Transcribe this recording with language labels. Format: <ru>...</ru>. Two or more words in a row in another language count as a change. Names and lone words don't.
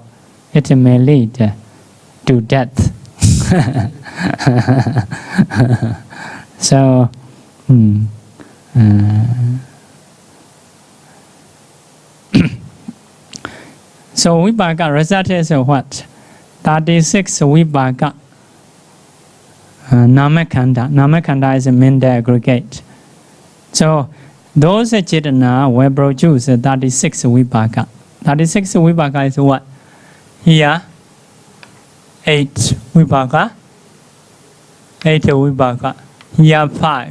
<en>It may lead to death. So, so vipaka result is what? 36 vipaka. Namakanda. Namakanda is a mental aggregate. So those chetana will produce 36 vipaka. 36 vipaka is what? Here 8 vipaka. 8 vipaka. Here 5.</en>